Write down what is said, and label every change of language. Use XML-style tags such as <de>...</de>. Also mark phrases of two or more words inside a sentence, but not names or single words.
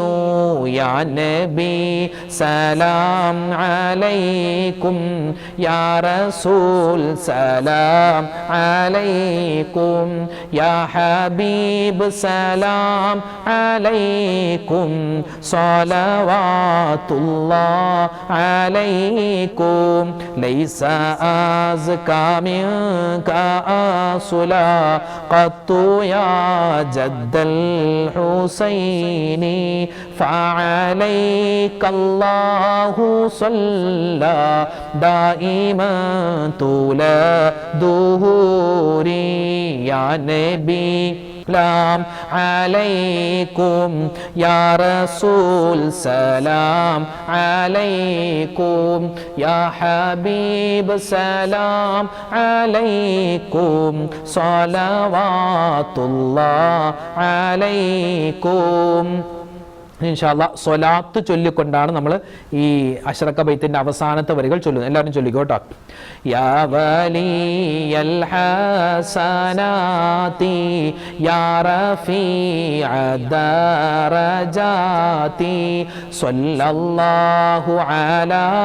<ar>يا نبي سلام عليكم، يا رسول سلام عليكم، يا حبيب سلام عليكم, صلوات الله عليكم، ليس أزكى منك أصلا قط يا جد الحسين فعليك الله صلى دائما طول دهوري. يا نبي سلام عليكم، يا رسول سلام عليكم، يا حبيب سلام عليكم، صلوات الله عليكم. إن شاء الله</ar> <ml>സ്വലാത്ത് ചൊല്ലിക്കൊണ്ടാണ് നമ്മൾ ഈ അഷ്റഖ ബൈത്തിന്റെ അവസാനത്തെ വരികൾ ചൊല്ലുന്നത്. എല്ലാവരും ചൊല്ലിക്കോട്ടോ.</ml> <ar>يا ولي الحسنات يا رفيع الدرجات صلى الله على</ar>